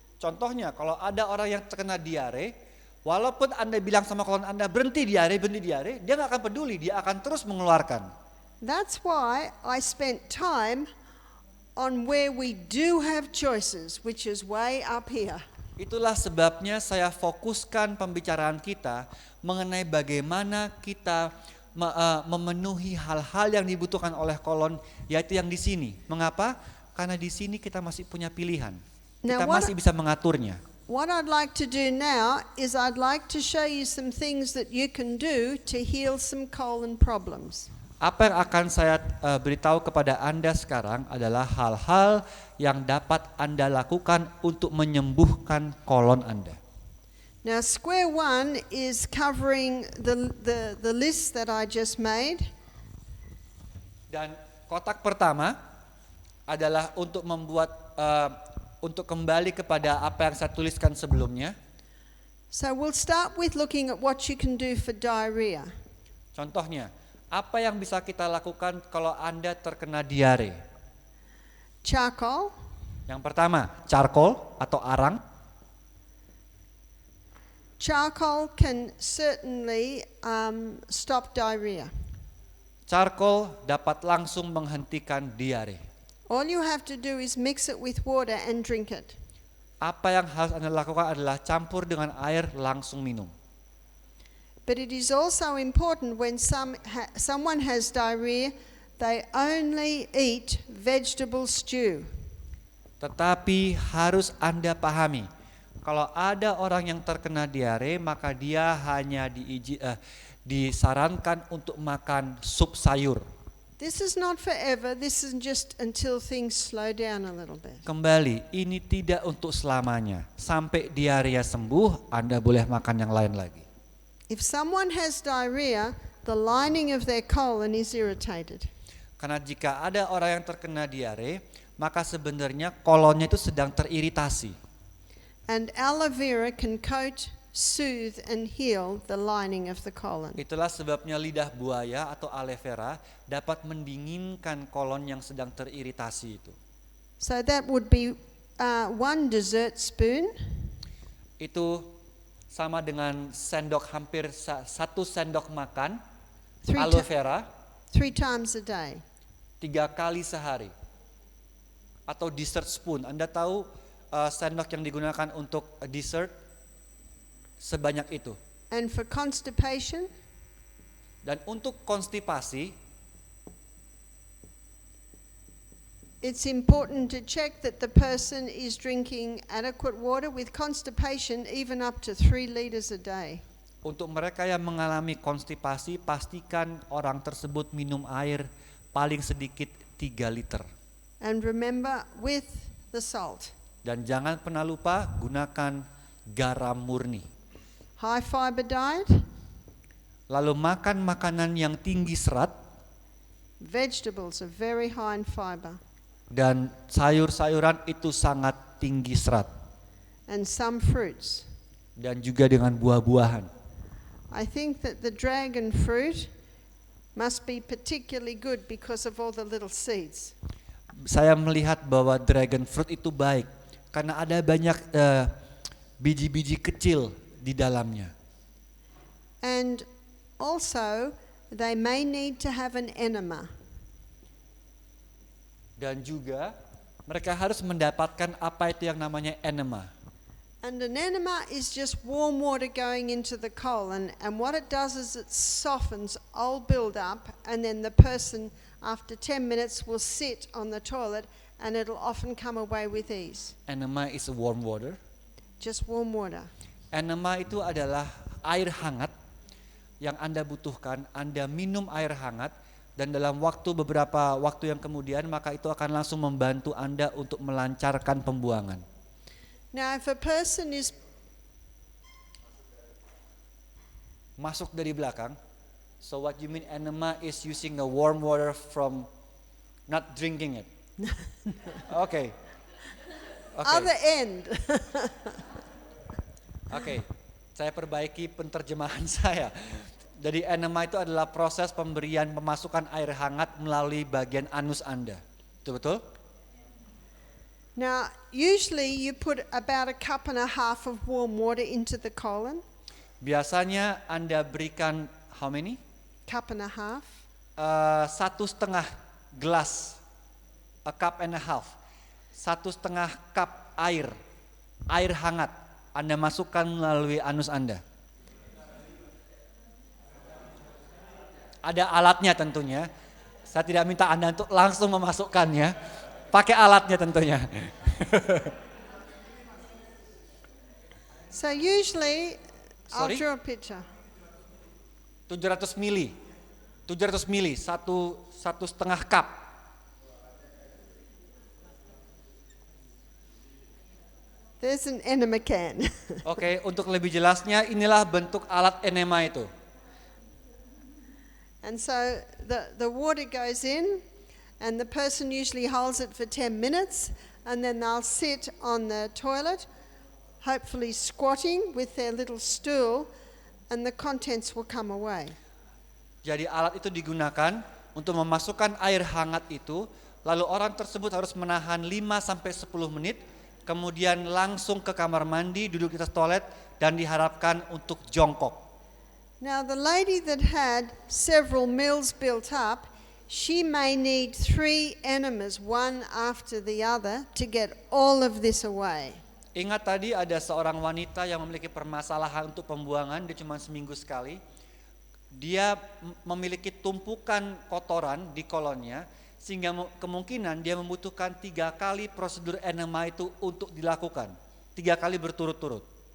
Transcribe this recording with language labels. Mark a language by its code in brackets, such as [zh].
[id] Contohnya, kalau ada orang yang terkena diare, walaupun Anda bilang sama kolon Anda berhenti diare, dia nggak akan peduli, dia akan terus mengeluarkan. [en] That's why I spent time on where we do have choices, which is way up here. [id] Itulah sebabnya saya fokuskan pembicaraan kita mengenai bagaimana kita memenuhi hal-hal yang dibutuhkan oleh kolon, yaitu yang di sini. Mengapa? Karena di sini kita masih punya pilihan. Kita masih bisa mengaturnya. [en] What I'd like to do now is I'd like to show you some things that you can do to heal some colon problems. [id] Apa yang akan saya beritahu kepada Anda sekarang adalah hal-hal yang dapat Anda lakukan untuk menyembuhkan kolon Anda. [en] Now, square one is covering the list that I just made. [id] Dan kotak pertama adalah untuk membuat untuk kembali kepada apa yang saya tuliskan sebelumnya. [en] So we'll start with looking at what you can do for diarrhea. [id] Contohnya, apa yang bisa kita lakukan kalau Anda terkena diare? [en] Charcoal, [id] Yang pertama, charcoal atau arang. [en] charcoal can certainly stop diarrhea. [id] Charcoal dapat langsung menghentikan diare. [en] All you have to do is mix it with water and drink it. [id] Apa yang harus Anda lakukan adalah campur dengan air, langsung minum. [en] But it is also important when someone has diarrhea, they only eat vegetable stew. [id] Tetapi harus Anda pahami, kalau ada orang yang terkena diare, maka dia hanya disarankan untuk makan sup sayur. [en] This is not forever, this is just until things slow down a little bit. [id] Kembali, ini tidak untuk selamanya. Sampai diare sembuh, Anda boleh makan yang lain lagi. [en] If someone has diarrhea, the lining of their colon is irritated. [id] Karena jika ada orang yang terkena diare, maka sebenarnya kolonnya itu sedang teriritasi. [en] And aloe vera can coat, soothe and heal the lining of the colon. [id] Itulah sebabnya lidah buaya atau aloe vera dapat mendinginkan kolon yang sedang teriritasi itu. [en] So that would be 1 dessert spoon. [id] Itu sama dengan hampir 1 sendok makan [en] Three aloe ti- vera 3 times a day. [id] 3 kali sehari. Atau dessert spoon. Anda tahu sendok yang digunakan untuk dessert sebanyak itu. [en] And for constipation, [id] Dan untuk konstipasi, [en] it's important to check that the person is drinking adequate water. With constipation, even up to 3 liters a day. [id] untuk mereka yang mengalami konstipasi, pastikan orang tersebut minum air paling sedikit 3 liter. [en] And remember, with the salt. [id] Dan jangan pernah lupa gunakan garam murni. [en] High fiber diet, [id] Lalu makan makanan yang tinggi serat [en] vegetables are very high in fiber. [id] dan sayur-sayuran itu sangat tinggi serat. [en] And some fruits. [id] Dan juga dengan buah-buahan. [en] I think that the dragon fruit must be particularly good because of all the little seeds. [id] Saya melihat bahwa dragon fruit itu baik karena ada banyak biji-biji kecil di dalamnya. [en] And also, they may need to have an enema. [id] Dan juga mereka harus mendapatkan apa itu yang namanya enema. [en] And an enema is just warm water going into the colon, and what it does is it softens old build-up, and then the person after 10 minutes will sit on the toilet and it'll often come away with ease. Enema is warm water. Just warm water. [id] Enema itu adalah air hangat yang Anda butuhkan. Anda minum air hangat dan dalam beberapa waktu yang kemudian maka itu akan langsung membantu Anda untuk melancarkan pembuangan. [en] Now, if a person is [id] masuk dari belakang. [en] So what you mean enema is using the warm water from not drinking it. Okay. Other end. [id] Oke, saya perbaiki penerjemahan saya. Jadi enema itu adalah proses pemberian pemasukan air hangat melalui bagian anus Anda. Betul? [en] Now, usually you put about a cup and a half of warm water into the colon. [id] Biasanya Anda berikan [en] how many? Cup and a half. [id] 1,5 gelas, [en] a cup and a half. [id] 1,5 cup air hangat Anda masukkan melalui anus Anda. Ada alatnya tentunya. Saya tidak minta Anda untuk langsung memasukkannya. Pakai alatnya tentunya. [en] So usually, I'll Sorry? draw a picture. [id] 700 mili, 1,5 cup. [en] There's an enema can. [id] Oke, untuk lebih jelasnya inilah bentuk alat enema itu. [en] And so the water goes in, and the person usually holds it for 10 minutes, and then they'll sit on the toilet, hopefully squatting with their little stool, and the contents will come away. [id] Jadi alat itu digunakan untuk memasukkan air hangat itu, lalu orang tersebut harus menahan 5-10 menit, kemudian langsung ke kamar mandi, duduk di atas toilet, dan diharapkan untuk jongkok. [en] Now the lady that had several meals built up, she may need 3 enemas, one after the other, to get all of this away. [id] Ingat tadi ada seorang wanita yang memiliki permasalahan untuk pembuangan, dia cuma seminggu sekali. Dia memiliki tumpukan kotoran di kolonnya, sehingga kemungkinan dia membutuhkan 3 kali prosedur enema itu untuk dilakukan, 3 kali berturut-turut.